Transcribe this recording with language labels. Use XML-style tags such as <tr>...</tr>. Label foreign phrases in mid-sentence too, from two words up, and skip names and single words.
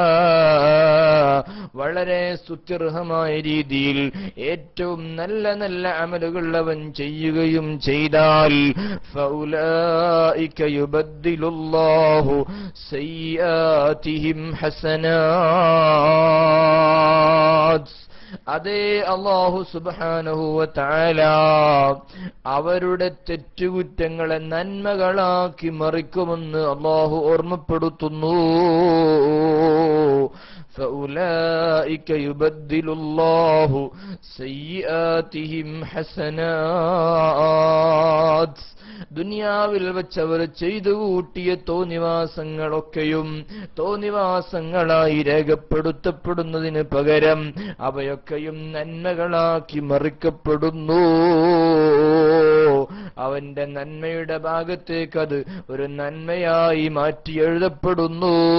<ml>വളരെ സ്തുത്യർഹമായ രീതിയിൽ ഏറ്റവും നല്ല നല്ല അമലുകൾ അവൻ ചെയ്യുകയും ചെയ്താൽ,</ml> <ar>فأولئك يبدل الله سيئاتهم حسنات.</ar> <ml>അതേ,</ml> <ar>الله سبحانه وتعالى</ar> <ml>അവരുടെ തെറ്റുകുറ്റങ്ങളെ നന്മകളാക്കി മറിക്കുമെന്ന് അല്ലാഹു ഓർമ്മപ്പെടുത്തുന്നു.</ml> <ar>فأولئك يبدل الله سيئاتهم حسنات.</ar> <ml>ദുനിയാവിൽ വെച്ചവർ ചെയ്തു കൂട്ടിയ തോന്നിവാസങ്ങളൊക്കെയും തോന്നിവാസങ്ങളായി രേഖപ്പെടുത്തപ്പെടുന്നതിന് പകരം അവയൊക്കെയും നന്മകളാക്കി മറിക്കപ്പെടുന്നു. അവന്റെ നന്മയുടെ ഭാഗത്തേക്ക് അത് ഒരു നന്മയായി മാറ്റി എഴുതപ്പെടുന്നു.</ml>